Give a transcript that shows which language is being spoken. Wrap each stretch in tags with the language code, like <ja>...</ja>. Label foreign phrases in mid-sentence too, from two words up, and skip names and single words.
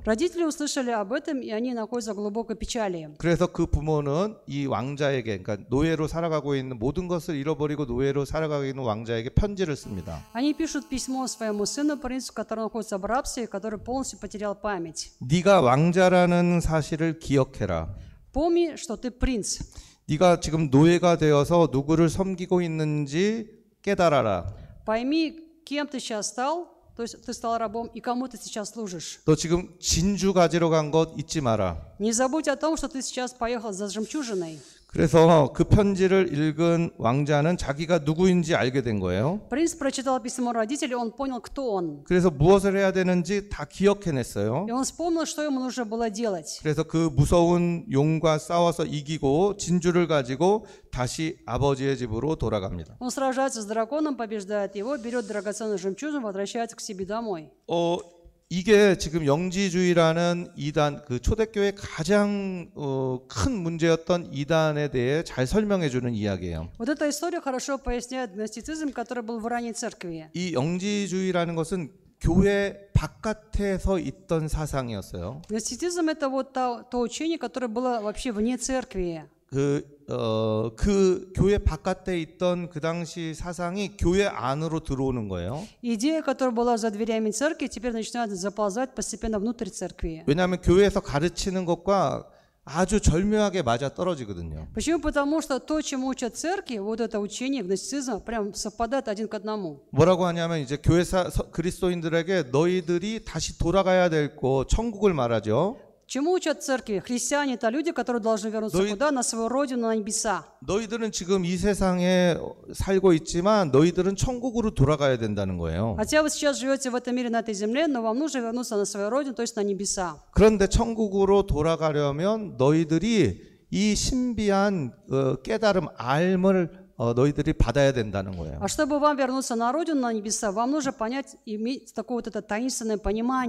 <ru>Родители услышали об этом, и они находятся в глубокой печали.</ru> <ko>그래서 그 부모는 이 왕자에게, 그러니까 노예로 살아가고 있는 모든 것을 잃어버리고 노예로 살아가고 있는 왕자에게 편지를 씁니다.</ko> <ru>Они пишут письмо своему сыну, принцу, который находится в рабстве, который полностью потерял память.</ru> <ko>네가 왕자라는 사실을 기억해라.</ko> <ru>Помни, что ты принц.</ru> <ko>네가 지금 노예가 되어서 누구를 섬기고 있는지 깨달아라.</ko> <ru>Пойми, кем ты сейчас стал, то есть ты стал рабом, и кому ты сейчас служишь.</ru> <ko>너 지금 진주 가지러 간 것 잊지 마라.</ko> <ru>Не забудь о том, что ты сейчас поехал за жемчужиной.</ru> <ko>그래서 그 편지를 읽은 왕자는 자기가 누구인지 알게 된 거예요.</ko> <ru>Принц прочитал письмо родителей, он понял, кто он.</ru> <ko>그래서 무엇을 해야 되는지 다 기억해냈어요.</ko> <ru>И он вспомнил, что ему нужно было делать.</ru> <ko>그래서 그 무서운 용과 싸워서 이기고 진주를 가지고 다시 아버지의 집으로 돌아갑니다.</ko> <ru>Он сражается с драконом, побеждает его, берет драгоценную жемчужину, возвращается к себе домой.</ru> <ko>이게 지금 영지주의라는 이단, 그 초대교회 가장 큰 문제였던 이단에 대해 잘 설명해 주는 이야기예요.</ko> <ru>Вот эта история хорошо поясняет гностицизм, который был в ранней церкви.</ru> <ko>이 영지주의라는 것은 교회 바깥에서 있던 사상이었어요.</ko> <ru>Гностицизм — это вот то учение, которое было вообще вне церкви.</ru> <ko>그 교회 바깥에 있던 그 당시 사상이 교회 안으로 들어오는 거예요.</ko> <ru>Идея, которая была за дверями церкви, теперь начинает заползать постепенно внутрь церкви.</ru> <ko>왜냐하면 교회에서 가르치는 것과 아주 절묘하게 맞아 떨어지거든요.</ko> <ru>Почему? Потому что то, чему учат церкви, вот это учение гностицизма, прям совпадает один к одному.</ru> <ko>뭐라고 하냐면 이제 그리스도인들에게 너희들이 다시 돌아가야 될 곳 천국을 말하죠.</ko> <ru>Чему учат церкви? Христиане – это люди, которые должны вернуться куда? На свою родину, на небеса.</ru> <ko>너희들은 지금 이 세상에 살고 있지만 너희들은 천국으로 돌아가야 된다는 거예요.</ko> <ru>Хотя вы сейчас живете в этом мире, на этой земле, но вам нужно вернуться на свою родину, то есть на небеса.</ru> <ko>그런데 천국으로 돌아가려면 너희들이 이 신비한 깨달음, 알을 너희들이 받아야 된다는 거예요.</ko> <ru>А чтобы вам вернуться на родину, на небеса, вам нужно понять, иметь такое вот это таинственное понимание.</ru>